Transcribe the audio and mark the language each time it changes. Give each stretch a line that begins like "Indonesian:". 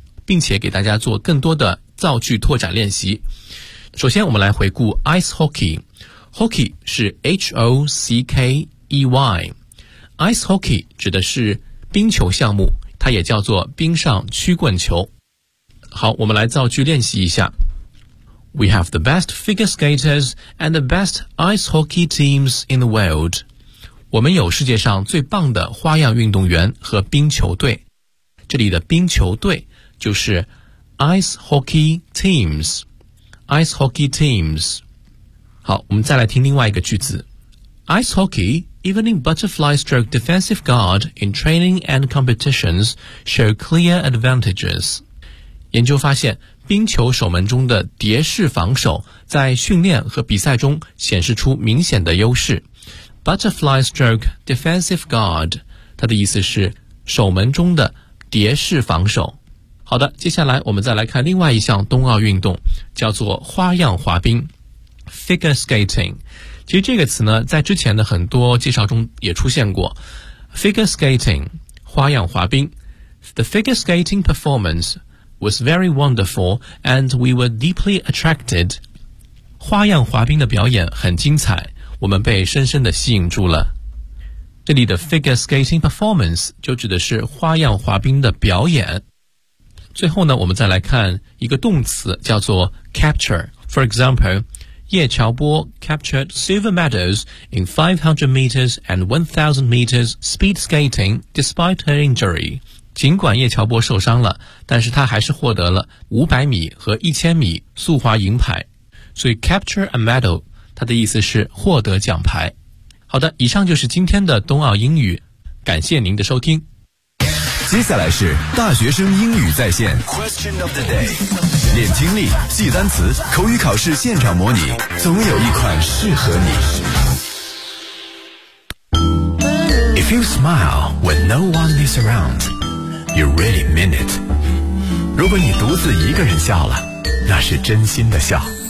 Chinese: 并且给大家做更多的造句拓展练习。首先我们来回顾 ice hockey。Hockey 是 H-O-C-K-E-Y， ice hockey 指的是冰球项目，它也叫做冰上曲棍球。好，我们来造句练习一下。
English: We have the best figure skaters and the best ice hockey teams in the world。
Chinese: 我们有世界上最棒的花样运动员和冰球队。这里的冰球队就是 ice hockey teams， ice hockey teams。好，我们再来听另外一个句子。
English: Ice hockey evening butterfly stroke defensive guard in training and competitions show clear advantages。
Chinese: 研究发现冰球守门中的蝶式防守在训练和比赛中显示出明显的优势。 butterfly stroke defensive guard， 它的意思是守门中的蝶式防守。好的，接下来我们再来看另外一项冬奥运动，叫做花样滑冰 figure skating。其实这个词呢，在之前的很多介绍中也出现过 figure skating， 花样滑冰。
English: The figure skating performance was very wonderful and we were deeply attracted。
Chinese: 花样滑冰的表演很精彩，我们被深深的吸引住了。这里的 figure skating performance 就指的是花样滑冰的表演。最后呢，我们再来看一个动词叫做 capture。
English: For example， 叶乔波 captured silver medals in 500 meters and 1000 meters speed skating despite her injury。
Chinese: 尽管叶乔波受伤了，但是他还是获得了500米和1000米速滑银牌。所以 capture a medal 它的意思是获得奖牌。好的，以上就是今天的冬奥英语，感谢您的收听。接下来是大学生英语在线
English: Question of the day，
Chinese: 练听力，记单词，口语考试现场模拟，总有一款适合你。
English: If you smile when no one is around, you really mean it。
Chinese: 如果你独自一个人笑了，那是真心的笑。